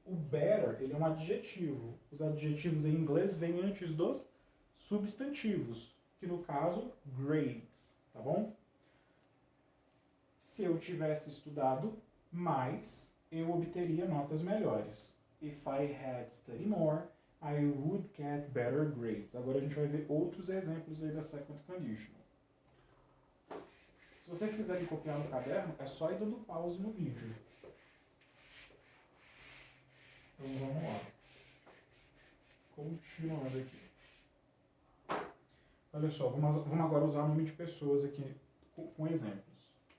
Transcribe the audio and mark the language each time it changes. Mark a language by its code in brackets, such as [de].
[pt] O better, ele é um adjetivo. Os adjetivos em inglês vêm antes dos substantivos, que no caso, grades, tá bom? Se eu tivesse estudado mais, eu obteria notas melhores. [en] If I had studied more, I would get better grades. [pt] Agora a gente vai ver outros exemplos aí da second condition. Se vocês quiserem copiar no caderno, é só ir dando pause no vídeo. Então vamos lá. Continuando aqui. Olha só, vamos agora usar o nome de pessoas aqui com exemplos.